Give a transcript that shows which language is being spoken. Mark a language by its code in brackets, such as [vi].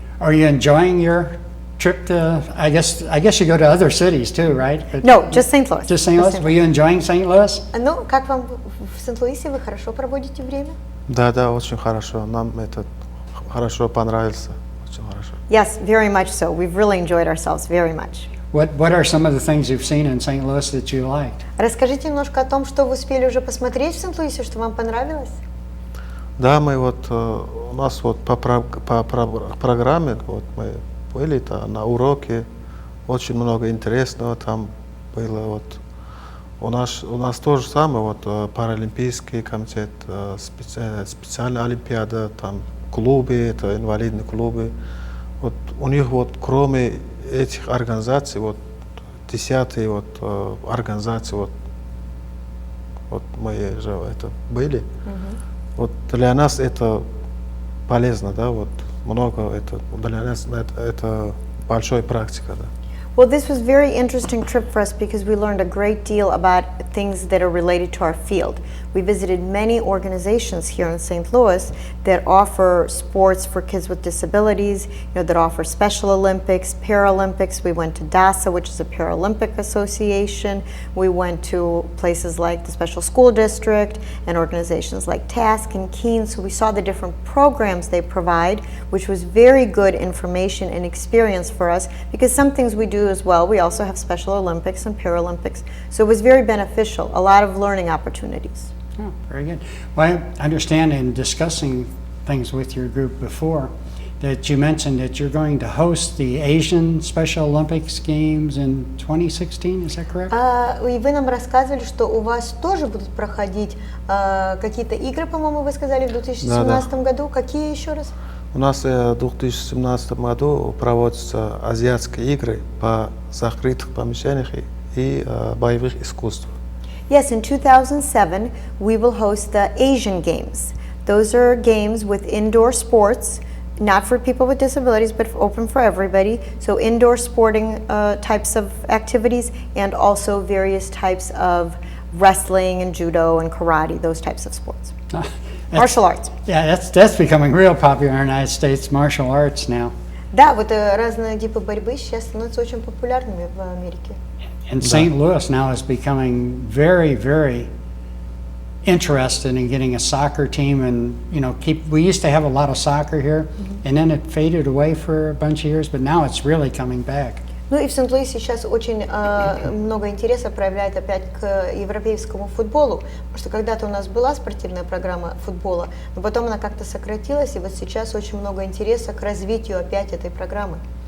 [en] Are you enjoying your trip to, I guess you go to other cities too, right? But No, just St. Louis. Just St. Louis? Were you enjoying St. Louis? [ru] Ну, как вам в Сент-Луисе? Вы хорошо проводите время? Да, очень хорошо. Нам это хорошо понравился. Очень хорошо. [en] Yes, very much so. We've really enjoyed ourselves very much. What are some of the things you've seen in St. Louis that you liked? [ru] Расскажите немножко о том, что вы успели уже посмотреть в Сент-Луисе, что вам понравилось. Да, мы у нас по программе мы были на уроке, очень много интересного там было. У нас то же самое, паралимпийский комитет, специальная олимпиада, там клубы, это инвалидные клубы. У них кроме этих организаций, 10 организации, мы же это были. Для нас это полезно, да, много это для нас это большая практика, да. [en] Well, this was a very interesting trip for us because we learned a great deal about things that are related to our field. We visited many organizations here in St. Louis that offer sports for kids with disabilities, that offer Special Olympics, Paralympics. We went to DASA, which is a Paralympic association. We went to places like the Special School District and organizations like TASC and KEEN. So we saw the different programs they provide, which was very good information and experience for us because some things we do as well. We also have Special Olympics and Paralympics. So it was very beneficial, a lot of learning opportunities. Oh, very good. Well, I understand in discussing things with your group before that you mentioned that you're going to host the Asian Special Olympics Games in 2016, is that correct? [ru] И вы нам рассказывали, что у вас тоже будут проходить какие-то игры, по-моему, вы сказали, в 2017 году. Какие еще раз? У нас в 2017 году проводятся азиатские игры по закрытых помещениях и боевых искусствах. [en] Yes, in 2007, we will host the Asian Games. Those are games with indoor sports, not for people with disabilities, but open for everybody. So indoor sporting types of activities and also various types of wrestling and judo and karate, those types of sports. Martial arts. Yeah, that's becoming real popular in the United States, martial arts now. [ru] Да, разные типы борьбы сейчас становятся очень популярными в Америке. [en] And St. Louis now is becoming very, very interested in getting a soccer team, and we used to have a lot of soccer here, and then it faded away for a bunch of years, but now it's really coming back. [ru] Ну и в Сент-Луисе сейчас очень много интереса проявляет опять к европейскому футболу, потому что когда-то у нас была спортивная программа футбола, но потом она как-то сократилась, и вот сейчас очень много интереса к развитию опять этой программы.